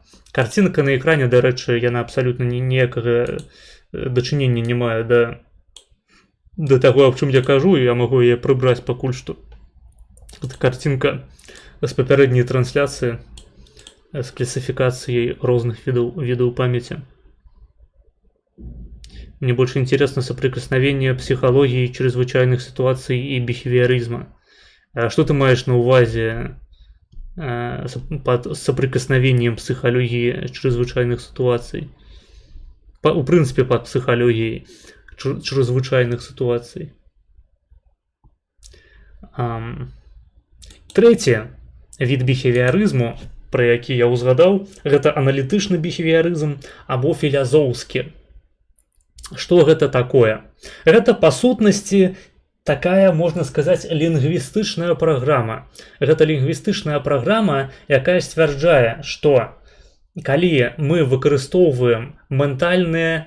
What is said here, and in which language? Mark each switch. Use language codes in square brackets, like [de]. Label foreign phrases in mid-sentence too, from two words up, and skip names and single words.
[be] Карцінка на экране, дарэчы, яна абсалютна ніякага дачынення не мае да таго, аб чым я кажу, і я магу яе прыбраць пакуль што. Гэта карцінка з папярэдняй трансляцыі з класіфікацыяй розных відаў памяти. [ru] Мне больше интересно соприкосновение психологии чрезвычайных ситуаций и бихевиоризма. Что ты [be] маешь на увазе [ru] под соприкосновением психологии чрезвычайных ситуаций? В принципе, под психологией чрезвычайных ситуаций. Третий вид [be] бихевиоризму, про які я узгадаў, гэта аналітычны бихевиоризм або філазофскі. Што гэта такое? Гэта па сутнасці такая, можна сказаць, лінгвістычная праграма. Гэта лінгвістычная праграма, якая сцвярджае, што калі мы выкарыстоўваем ментальныя